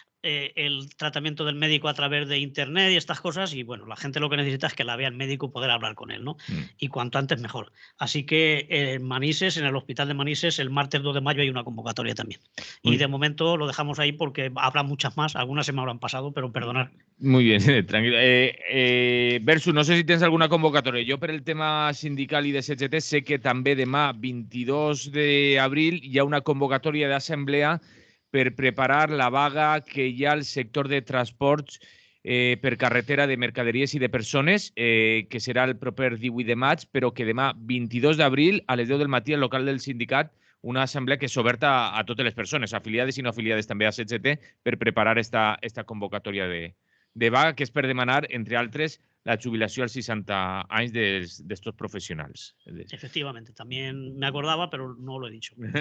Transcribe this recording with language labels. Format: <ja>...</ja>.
<es>el tratamiento del médico a través de internet y estas cosas, y bueno, la gente lo que necesita es que la vea el médico y poder hablar con él, ¿no? Y cuanto antes mejor. Así que en Manises, en el hospital de Manises, el martes 2 de mayo hay una convocatoria también. Y de momento lo dejamos ahí porque habrá muchas más, algunas se me habrán pasado, pero perdonad. Muy bien, tranquilo. Versus, no sé si tienes alguna convocatoria.</es> <ca>Jo, per el tema sindical i de CGT, sé que també demà, 22 d'abril, hi ha una convocatòria d'assemblea per preparar la vaga que hi ha al sector de transports per carretera de mercaderies i de persones, que serà el proper 18 de maig, però que demà, 22 d'abril, a les 10 del matí, al local del sindicat, una assemblea que és oberta a totes les persones, afiliades i no afiliades també a CGT, per preparar esta convocatòria de vaga, que és per demanar, entre altres, la jubilació als 60 anys d'estos professionals.</ca> <es>Efectivamente, también me acordaba, pero no lo he dicho.</es>